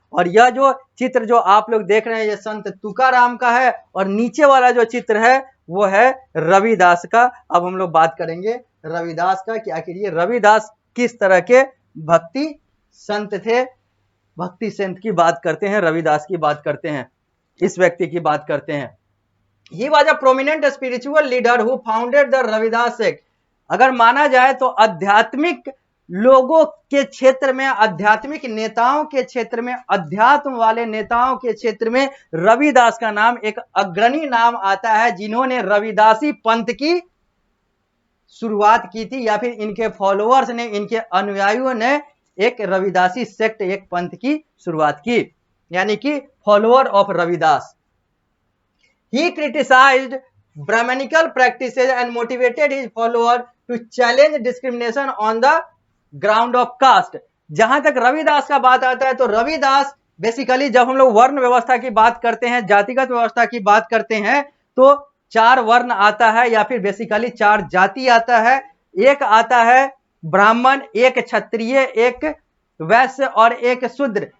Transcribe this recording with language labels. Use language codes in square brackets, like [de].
[hi] और यह जो चित्र जो आप लोग देख रहे हैं ये संत तुकाराम का है, और नीचे वाला जो चित्र है वो है रविदास का। अब हम लोग बात करेंगे रविदास का कि आखिर ये रविदास किस तरह के भक्ति संत थे। भक्ति संत की बात करते हैं, रविदास की बात करते हैं, इस व्यक्ति की बात करते हैं। [en] He was a prominent spiritual leader who founded the Ravidas sect। [hi] अगर माना जाए तो आध्यात्मिक लोगों के क्षेत्र में, आध्यात्मिक नेताओं के क्षेत्र में, अध्यात्म वाले नेताओं के क्षेत्र में रविदास का नाम एक अग्रणी नाम आता है, जिन्होंने रविदासी पंथ की शुरुआत की थी, या फिर इनके फॉलोअर्स ने, इनके अनुयायियों ने एक रविदासी सेक्ट, एक पंथ की शुरुआत की, यानी कि [en] Follower of Ravidas. He criticized Brahmanical practices and motivated his followers to challenge discrimination on the ground of caste। [hi] जहां तक रविदास का बात आता है तो रविदास बेसिकली, जब हम लोग वर्ण व्यवस्था की बात करते हैं, जातिगत व्यवस्था की बात करते हैं, तो 4 वर्ण आता है, या फिर बेसिकली 4 जाति आता है। एक आता है ब्राह्मण, एक क्षत्रिय, एक वैश्य और एक शूद्र।